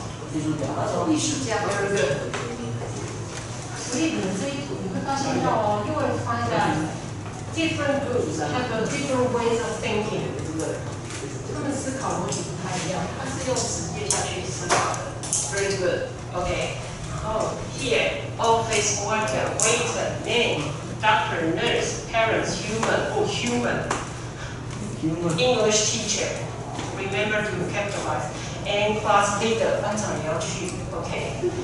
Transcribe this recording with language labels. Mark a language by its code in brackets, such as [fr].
[en] 艺术家 very good. [zh] 所以你们这一组你会发现到哦， [en] you will find that different groups have a different ways of thinking. [zh] 他们思考逻辑不太一样，他是用实践下去思考的。 [en] Very good. Okay. Oh, here, office worker, waiter, man, doctor, nurse, parents, human, English teacher. Remember to capitalize. And class leader, [zh] 班长也要去 [en] okay.